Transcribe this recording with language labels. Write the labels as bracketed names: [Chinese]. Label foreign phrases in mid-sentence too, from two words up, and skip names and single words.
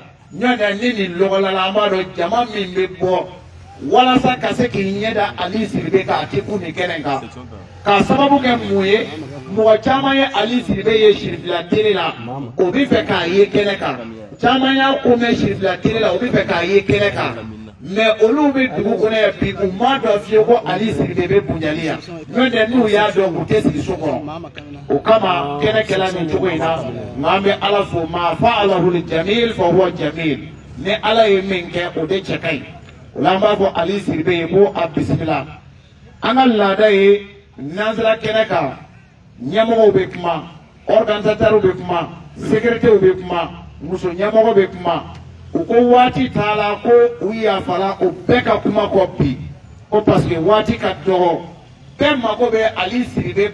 [Bambara] ɲɔntɛ ni nin lɔgɔlala an b'a dɔn jama min bɛ bɔ walasa ka se k'i ɲɛ da Aliyu Siribe kan a tɛ kun nin kɛnɛ kan k'a sababu kɛ mun ye mɔgɔ caman ye Aliyu Siribe ye sirifila tele la o bɛ fɛ k'a ye kɛnɛ kan caman y'a ko mɛn sirifila tele la o bɛ fɛ k'a ye kɛnɛ kan mais olu bɛ dugu kɔnɔ yan bi u m'a dɔn fiyewu ko Aliyu Siribe bɛ Bunjali yan ɲɔntɛ n'u y'a dɔn u tɛ sigi so kɔnɔ o kama kɛnɛ kɛla nin cogo in na nka an bɛ ala fo [Arabic] ما فعله جميل فهو جميل [Bambara] ni ala ye min kɛ o de cɛ ka ɲi o la an b'a fɔ Aliyu Siribe ye ko a bisimila an ka laada ye n'an sera kɛnɛ kan ɲɛmɔgɔw bɛ kuma organisateurs bɛ kuma secrétaires bɛ kuma muso ɲɛmɔgɔ bɛ kuma u ko waati t'a la ko u yafala o bɛɛ ka kuma kɔ bi ko parce que waati ka dɔgɔ bɛɛ mako bɛ Aliyu Siribe